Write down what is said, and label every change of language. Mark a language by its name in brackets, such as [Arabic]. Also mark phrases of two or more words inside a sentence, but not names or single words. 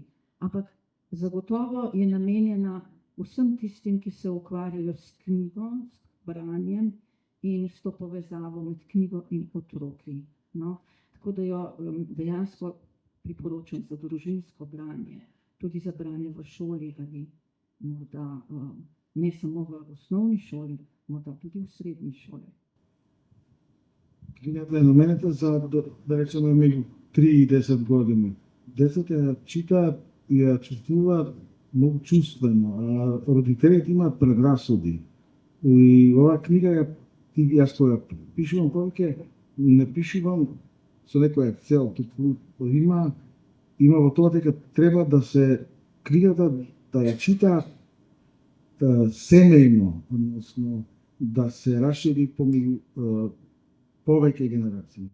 [Slovenian] Ampak zagotovo je namenjena vsem tistim, ki se ukvarjajo s knjigo, s branjem in s to povezavo med knjigo in otroki. No? Tako da jo dejansko priporočam za družinsko branje, tudi za branje v šoli ali morda ne samo v osnovni šoli, morda tudi v srednji šoli. [Macedonian] Knjigата е наменета за, да речеме, меѓу 3 и 10 години. Децата ја читаат и ја чувствуваат многу чувствено, а родителите имаат предрасуди. И оваа книга јас што ја пишувам повеќе, не пишувам со некоја цел, туку има во тоа дека треба да се книгата да ја читаат семејно, односно да се расшири помеѓу повеќе генерации.